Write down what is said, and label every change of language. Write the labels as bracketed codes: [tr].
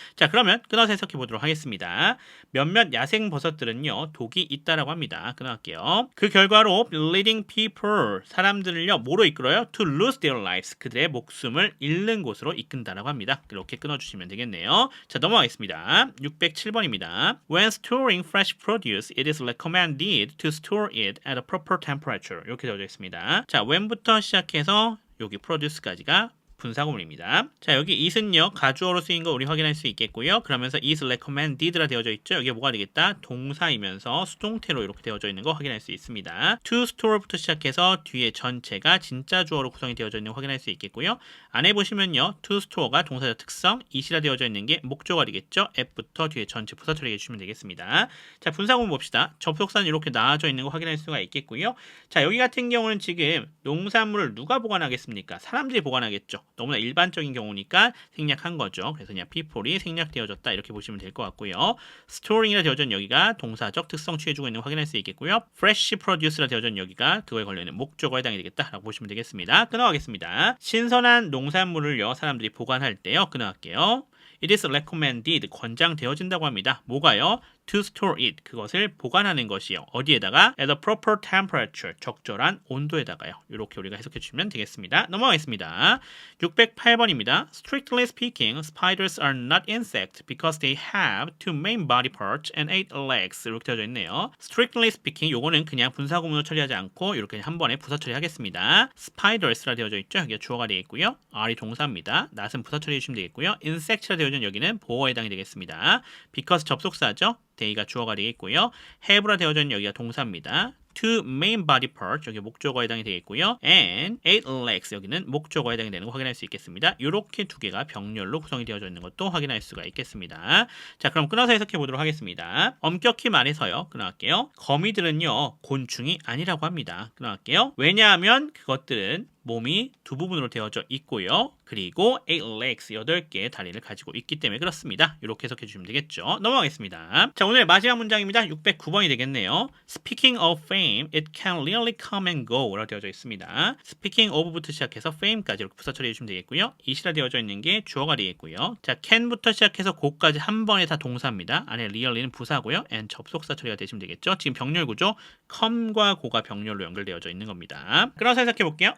[ko] 자, 그러면 끊어서 해석해 보도록 하겠습니다. 몇몇 야생 버섯들은요 독이 있다라고 합니다. 끊어갈게요. 그 결과로 [en] leading people [ko] 사람들을요 뭐로 이끌어요? [en] to lose their lives [ko] 그들의 목숨을 잃는 곳으로 이끈다라고 합니다. 이렇게 끊어주시면 되겠네요. 자, 넘어가겠습니다. 607번입니다. When storing fresh produce, it is recommended to store it at a proper temperature. 이렇게 되어져 있습니다. 자, when부터 시작해서 여기 produce까지가 분사구문입니다. 자, 여기 it은요 가주어로 쓰인 거 우리 확인할 수 있겠고요. 그러면서 is recommended라 되어져 있죠. 여기에 뭐가 되겠다? 동사이면서 수동태로 이렇게 되어져 있는 거 확인할 수 있습니다. to store부터 시작해서 뒤에 전체가 진짜 주어로 구성이 되어져 있는 거 확인할 수 있겠고요. 안에 보시면요 to store가 동사적 특성, it이라 되어져 있는 게 목적어가 되겠죠. app부터 뒤에 전체 부사 처리해 주시면 되겠습니다. 자, 분사구문 봅시다. 접속사는 이렇게 나와져 있는 거 확인할 수가 있겠고요. 자, 여기 같은 경우는 지금 농산물을 누가 보관하겠습니까? 사람들이 보관하겠죠. 너무나 일반적인 경우니까 생략한 거죠. 그래서 그냥 people이 생략되어졌다 이렇게 보시면 될 것 같고요. storing이라 되어져 있는 여기가 동사적 특성 취해주고 있는 거 확인할 수 있겠고요. fresh produce라 되어져 있는 여기가 그거에 걸려있는 목적어에 해당이 되겠다라고 보시면 되겠습니다. 끊어가겠습니다. 신선한 농산물을요 사람들이 보관할 때요 끊어갈게요. [en] It is recommended [ko] 권장되어진다고 합니다. 뭐가요? [en] To store it [ko] 그것을 보관하는 것이요. 어디에다가? [en] At a proper temperature [ko] 적절한 온도에다가요. 이렇게 우리가 해석해 주시면 되겠습니다. 넘어가겠습니다. 608번입니다. [en] Strictly speaking, spiders are not insects because they have two main body parts and 8 legs [ko] 이렇게 되어져 있네요. Strictly speaking 요거는 그냥 분사구문으로 처리하지 않고 이렇게 한 번에 부사 처리하겠습니다. Spiders라 되어져 있죠. 여기가 주어가 되어 있고요. R이 동사입니다. not은 부사 처리해 주시면 되겠고요. Insect라 되어져 있는 여기는 보어에 해당이 되겠습니다. because 접속사죠. they가 주어가 되겠고요. have라 되어져 있는 여기가 동사입니다. [en] two main body parts [ko] 여기 목적어에 해당이 되겠고요. and 8 legs 여기는 목적어에 해당이 되는 거 확인할 수 있겠습니다. 이렇게 두 개가 병렬로 구성이 되어져 있는 것도 확인할 수가 있겠습니다. 자, 그럼 끊어서 해석해 보도록 하겠습니다. 엄격히 말해서요. 끊어갈게요. 거미들은요 곤충이 아니라고 합니다. 끊어갈게요. 왜냐하면 그것들은 몸이 두 부분으로 되어져 있고요. 그리고 8 legs 8개의 다리를 가지고 있기 때문에 그렇습니다. 이렇게 해석해 주시면 되겠죠. 넘어가겠습니다. 자, 오늘 마지막 문장입니다. 609번이 되겠네요. [en] Speaking of fame, it can really come and go [ko] 라고 되어져 있습니다. Speaking of부터 시작해서 fame까지 이렇게 부사 처리해 주시면 되겠고요. it이라 되어져 있는 게 주어가 되겠고요. 자, can부터 시작해서 go까지 한 번에 다 동사입니다. 안에 really는 부사고요. and 접속사 처리가 되시면 되겠죠. 지금 병렬 구조 come과 go가 병렬로 연결되어져 있는 겁니다. 끊어서 해석해 볼게요.